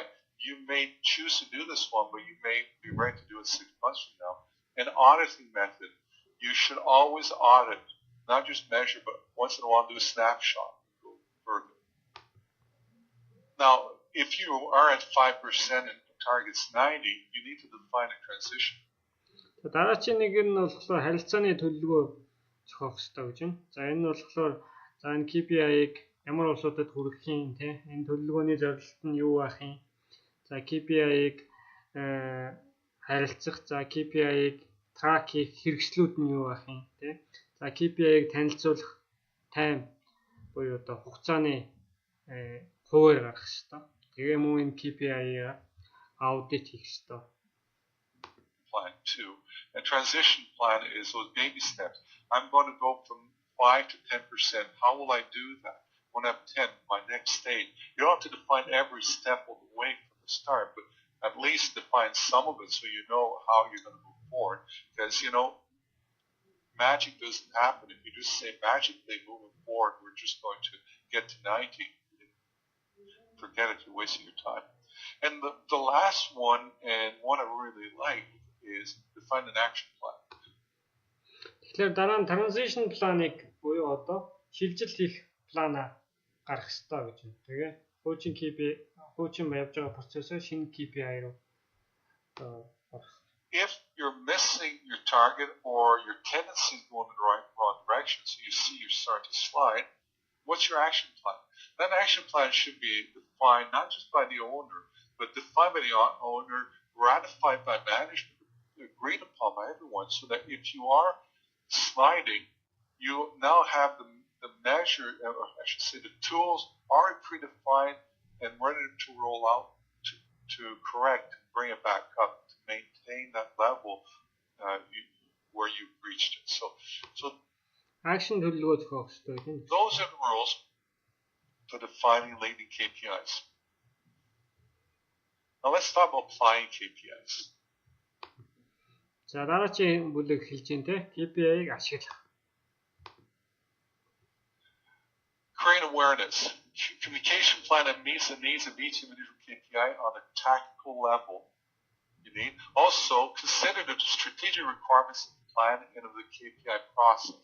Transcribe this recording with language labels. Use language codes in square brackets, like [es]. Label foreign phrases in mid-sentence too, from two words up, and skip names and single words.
[en] You may choose to do this one, but you may be ready to do it 6 months from now. An auditing method. You should always audit, not just measure, but once in a while do a snapshot. Go further. Now, if you are at 5% and the target's 90, you need to define a transition. [mn] Дараагийн нэг нь болохоор харилцааны төлөвлөгөө зохиох хэрэгтэй гэж байна. За энэ нь болохоор за энэ KPI-г ямар улсуудад хүргэх юм те энэ төлөвлөгөөний зорилт нь юу байх юм. За KPI-г харилцах, за KPI-г трак хийх хэрэгслүүд нь юу байх юм те. За KPI-г танилцуулах тайм буюу одоо хугацааны хуваар гаргах хэрэгтэй. Тэгээ мөн энэ KPI-г аудит хийх хэрэгтэй. [en] Plan 2. A transition plan is those baby steps. I'm going to go from 5 to 10%. How will I do that? When I'm 10, my next stage. You don't have to define every step of the way from the start, but at least define some of it so you know how you're going to move forward. Because, you know, magic doesn't happen. If you just say magically moving forward, we're just going to get to 90. Forget it, you're wasting your time. And the last one, and one I really like, is define an action plan. [mn] Тэгэхээр дараа нь [en] transition plan- [mn] ыг буюу одоо шилжил хийх плана гаргах хэрэгтэй гэж байна. Тэгээ хуучин KPI, хуучин явж байгаа процессыг шинэ KPI руу орох. [en] If you're missing your target or your tendency is going in the wrong direction, so you see you're starting to slide, what's your action plan? That action plan should be defined not just by the owner, but defined by the owner, ratified by management, agreed upon by everyone, so that if you are sliding, you now have the measure, or I should say the tools already predefined and ready to roll out to correct, bring it back up, to maintain that level where you've reached it. So [mn] action төлөвлөгөө зохиох хэрэгтэй тийм. [en] Those are the rules for defining leading KPIs. Now let's talk about applying KPIs. [mn] За дараагийн бүлэг хэлж дээ те KPI-г ашиглах. [en] Create awareness. Communication plan that meets the needs of each individual KPI on a tactical level. You need also consider the strategic requirements of the plan and of the KPI process.